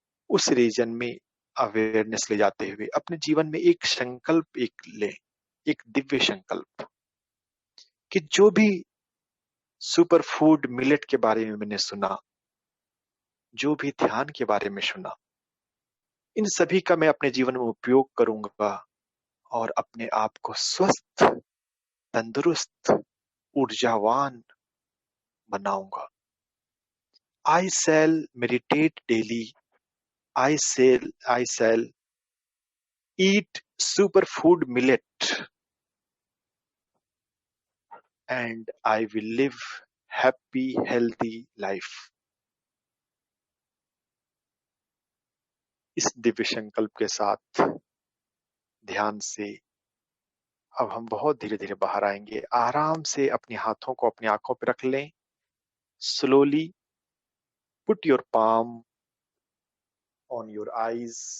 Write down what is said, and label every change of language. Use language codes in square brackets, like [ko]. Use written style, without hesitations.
[hi] उस रीजन में अवेयरनेस ले जाते हुए अपने जीवन में एक संकल्प लें, एक दिव्य संकल्प कि जो भी सुपर फूड मिलेट के बारे में मैंने सुना, जो भी ध्यान के बारे में सुना, इन सभी का मैं अपने जीवन में उपयोग करूंगा और अपने आप को स्वस्थ, तंदुरुस्त, ऊर्जावान बनाऊंगा। [en] I shall meditate daily. I shall eat superfood millet, and I will live happy, healthy life. [hi] इस दिव्य संकल्प के साथ ध्यान से अब हम बहुत धीरे धीरे बाहर आएंगे। आराम से अपने हाथों को अपनी आंखों पर रख लें। [en] Slowly put your palm on your eyes.